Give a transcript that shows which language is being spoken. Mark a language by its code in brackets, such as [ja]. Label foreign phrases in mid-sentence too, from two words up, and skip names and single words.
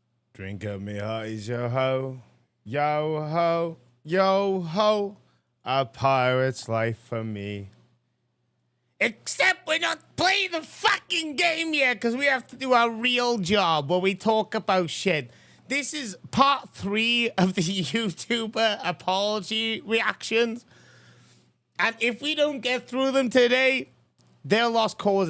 [en] Drink up me hearties, yo ho, yo ho, yo ho. A pirate's life for me. Except we're not playing the fucking game yet because we have to do our real job where we talk about shit. This is part 3 of the YouTuber apology reactions. And if we don't get through them today, they're lost causes.